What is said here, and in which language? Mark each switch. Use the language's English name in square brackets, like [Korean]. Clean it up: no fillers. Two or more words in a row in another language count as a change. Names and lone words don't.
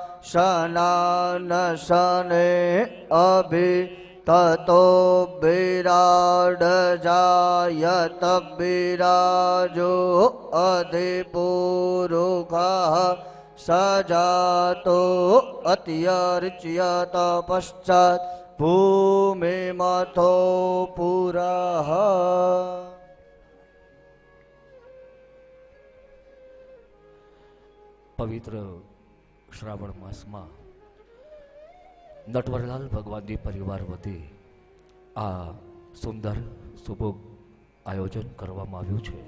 [Sanskrit] शनानशने अभि ततो विराडजायत विराजो अधिपुरुखः स जातो अत्यर्च्यत पश्चात् भूमिमथो पुरः. [Gujarati] પવિત્ર શ્રાવણ માસમાં નટવરલાલ ભગવાનજી પરિવાર વતી આ સુંદર સુભોગ આયોજન કરવામાં આવ્યું છે.